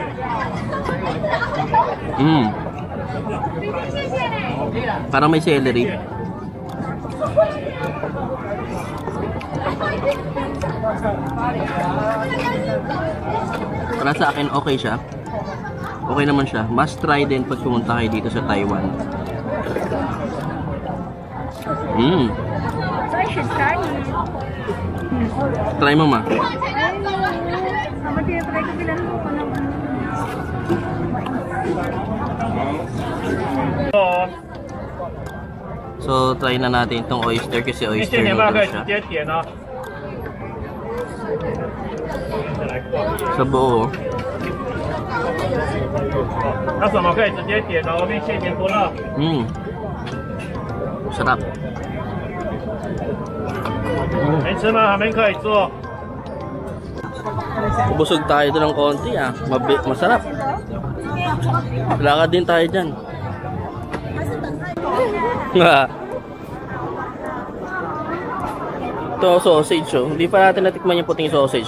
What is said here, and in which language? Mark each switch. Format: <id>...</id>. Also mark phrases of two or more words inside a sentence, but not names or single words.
<tl>Parang may celery. Para sa akin okay siya. Okay naman siya.</tl> <en>Must try</en> <tl>din pag pumunta kayo dito sa Taiwan.</tl> <en>So I should try it.</en> <tl>Try mo, ma. Try ko bilang mo pa naman. So, try na natin itong oyster kasi oyster noodles siya. Sa buo. Sarap.</tl> <zh>没吃吗？还没可以坐。</zh> <tl>Busog tayo doon ng konti ah. Masarap. Lakad din tayo dyan. Ito sausage oh. Hindi pa natin natikman yung puting sausage.</tl>